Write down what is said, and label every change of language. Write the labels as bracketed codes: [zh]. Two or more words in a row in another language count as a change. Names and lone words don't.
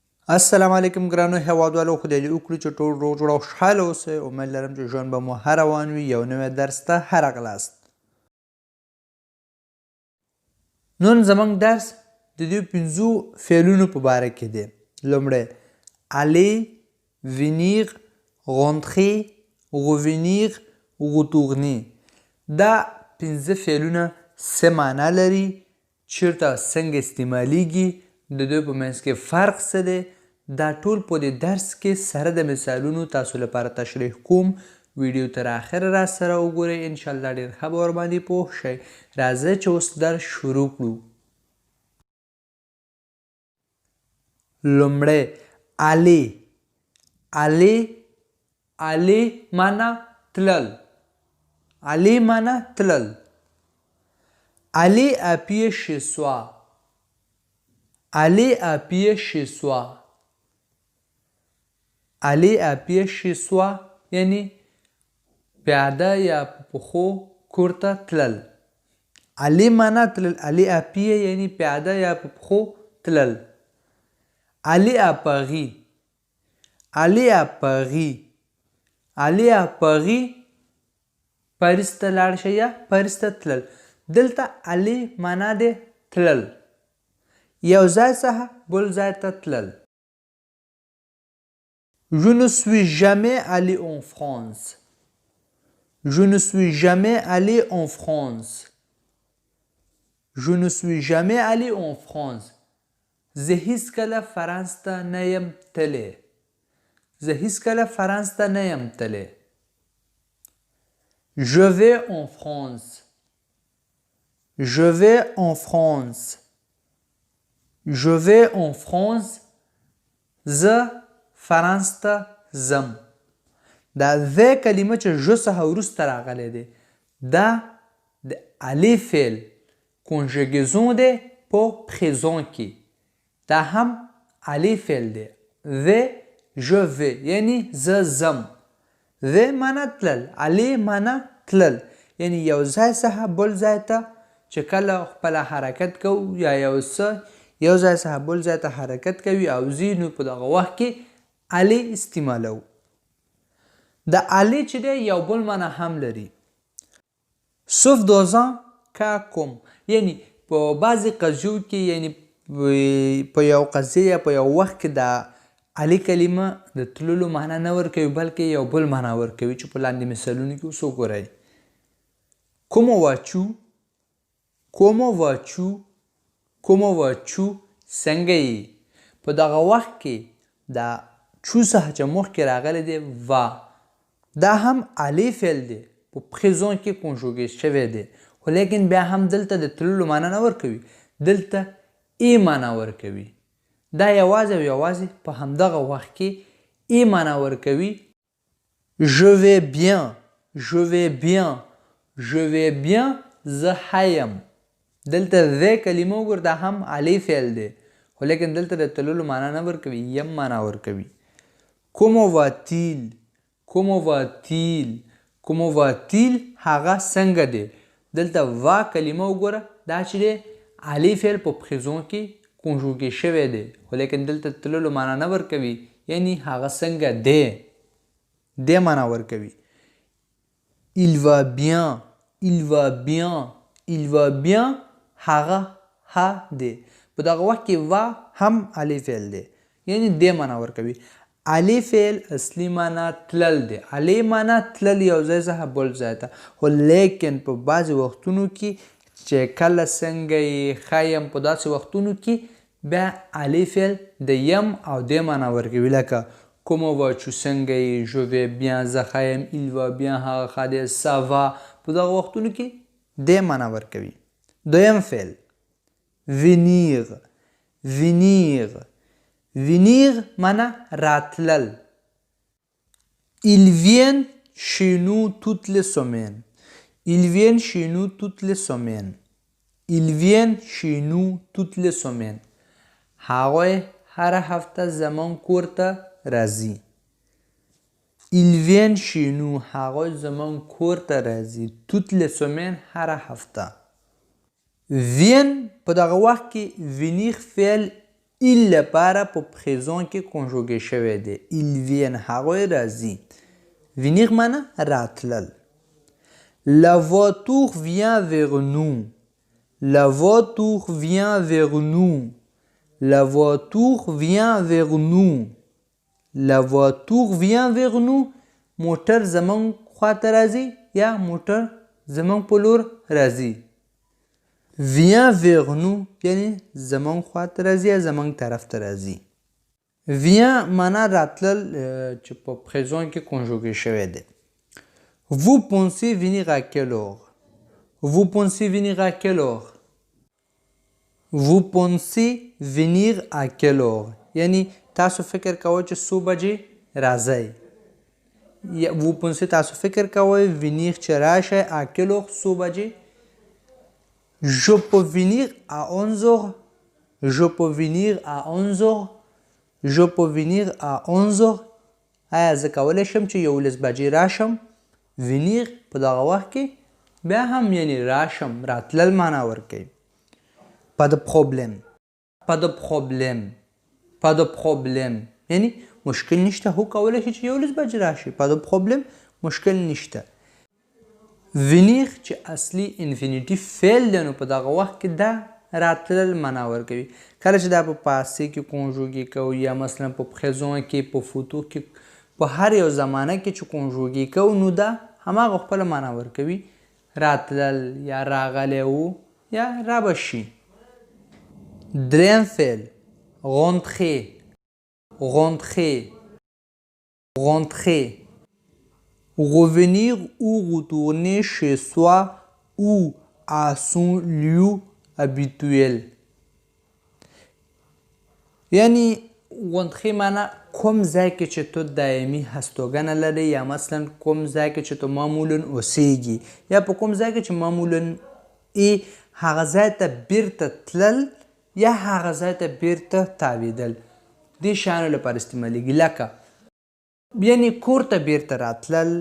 [ps] السلام علیکم ګرانو هیوادوالو، خدای دې وکړي چې ټول روغ جوړ او خوشحاله اوسئ. امید لرم چې ژوند به مو ښه روان وي. یو نوی درس ته ښه راغلاست. نن زموږ درس د دې 5 فعلونو په باره کې دی. [fr] لومړی aller, venir, rentrer, revenir, retourner. [ps] دا 5 فعلونه څه معنا لري، چیرته څنګه استعمالیږي، د دوی په منځ کې فرق څه دی، دا ټول په دې درس کې سره د مثالونو تاسو لپاره تشریح کوم. ویډیو تر اخره را سره وګورئ، انشاءالله ډېر ښه به ورباندې پوه شئ. راځئ چې اوس درس شروع کړو. لومړی aller. aller معنا تلل. aller معنا تلل. [fr] aller à pied chez soi. aller à pied chez soi. aller à pied chez soi [ps] یعنی پیاده یا په پښو کور ته تلل. aller معنا تلل. [fr] aller à pied [ps] یعنی پیاده یا په پښو تلل. [fr] aller à Paris. aller à Paris. aller à Paris [ps] پاریس ته لاړ شئ یا پاریس ته تلل. دلته aller معنا دی تلل، یو ځای څخه بل ځای ته تلل. [fr] Je ne suis jamais allé en France. Je ne suis jamais allé en France. Je ne suis jamais allé en France. [ps] زه هیڅکله فرانس ته نه یم تللی. زه هیڅکله فرانس ته نه یم تللی. [fr] Je vais en France. Je vais en France. Je vais en France. [ps] زه فرانس ته ځم. دا the کلمه چې ژ څخه وروسته راغلی دی، دا د aller فعل کنژګیزون دی په پریزون کې. دا هم aller فعل دی. the [fr] je vais [ps] یعنی زه ځم. the معنا تلل، aller معنا تلل یعنی یو ځای څخه بل ځای ته چې کله خپله حرکت کوو یا یو څه یو ځای څخه بل ځای ته حرکت کوي او ځي، نو په دغه وخت کې aller استعمالوو. د aller چې دی یو بل معنا هم لري. [fr] sauf dans un cas comme [ps] یعنی په بعضې قضیو کې، یعنی په یو قضیه یا په یو وخت کې د aller کلمه د تللو معنا نه ورکوي، بلکې یو بل معنا ورکوي چې په لاندې مثالونو کې اوس وګورئ. [fr] comment vas-tu. comment vas-tu. comment vas-tu [ps] څنګه یې. په دغه وخت کې دا چو څخه چې مخکې راغلی دی va، دا هم aller فعل دی، په پریزون کې کنژوګې شوی دی، خو لیکن بیا هم دلته د تللو معنا نه ورکوي، دلته ای معنا ورکوي. دا یوازې او یوازې په همدغه وخت کې ای معنا ورکوي. [fr] je vais bien. je vais bien. je vais bien [ps] زه ښه یم. دلته the کلمه وګور، دا هم aller فعل دی، خو لیکن دلته د تللو معنا نه ورکوي، یم معنا ورکوي. [fr] comment va-t-il. comment va-t-il. comment va-t-il [ps] هغه څنګه دی. دلته va کلمه وګوره، دا چې دی aller فعل په پریزون کې کنژوګې شوی دی، خو لیکن دلته تللو معنا نه ورکوي، یعنی هغه څنګه دی، دی معنا ورکوي. [fr] il va bien. il va bien. il va bien [ps] هغه ښه دی. په دغه وخت کې va هم aller فعل دی، یعنی دی معنا ورکوي. aller فعل اصلي معنا تلل دی. aller معنا تلل یو ځای څخه بل ځای ته، خو لیکن په بعضې وختونو کې چې کله څنګه یې ښه یم، په داسې وختونو کې بیا aller فعل د یم او دی معنا ورکوي. لکه [fr] comment vas-tu [ps] څنګه یې، [fr] je vais bien [ps] زه ښه یم، [fr] il va bien [ps] هغه ښه دی، [fr] ça va [ps] په دغه وختونو کې دی معنا ورکوي. دویم فعل [fr] venir. venir. [ps] venir معنا راتلل. [fr] ils viennent chez nous toutes les semaines. ils viennent chez nous toutes les semaines. ils viennent chez nous toutes les semaines [ps] هغوی هره هفته زموږ کور ته راځي. [fr] ils viennent chez nous [ps] هغوی زموږ کور ته راځي. [fr] toutes les semaines [ps] هره هفته. vien په دغه وخت کې venir فعل il لپاره په présent کې کنجوګې شوی دی. [fr] ils viennent [ps] هغوی راځي. venir معنی راتلل. [fr] la voiture vient vers nous. la voiture vient vers nous. la voiture vient vers nous. la voiture vient vers nous. [ps] موټر زمونږ خواته راځي یا موټر زمونږ په لور راځي. [fr] vient vers nous [ps] یعنی زمونږ خواته راځي یا زمونږ طرف ته راځي. vient معنا راتلل چې په présent کې کنجوګې شوی دی. [fr] vous pensez venir à quelle heure? vous pensez venir à quelle heure? vous pensez venir à quelle heure [ps] یعنی تاسو فکر کوئ چې څو بجې راځئ. [fr] vous pensez [ps] تاسو فکر کوئ venir چې راشئ [fr] à quelle heure [ps] څو بجې. [fr] je peux venir à 11h. je peux venir à 11h. je peux venir à 11h. [ps] آیا زه کولی شم چې 11 بجې راشم. venir په دغه وخت کې بیا هم یعنی راشم راتلل معنا ورکوي. [fr] pas de problème. pas de problème. pas de problème [ps] یعنی مشکل نشته. هو کولی شي چې 11 بجې راشي. [fr] pas de problème [ps] مشکل نشته. venir چې اصلي انفینیټي فعل دی نو په دغه وخت کې دا راتلل معنا ورکوي. کله چې دا په پاسې کې کنجوګې کوو یا مثلا په présent کې په فوتو کې په هر یو زمانه کې چې کنجوګې کوو نو دا هماغه خپله معنا ورکوي. راتلل یا راغلی و یا رابشي. دریم فعل rentrer. [fr] rentrer. rentrer. revenir ou retourner chez soi ou à son lieu habituel. [ps] یعنی rentrer معنا کوم ځای کې چې تو دایمي هستوګنه لري یا مثلا کوم ځای کې چې تو معمولا اوسیږي یا په کوم ځای کې چې معمولا هغه ځای ته بیرته تلل یا هغه ځای ته بیرته تاویدل. دې شیانو لپاره استعمالیږي. لکه یعنی کور ته بیرته راتلل.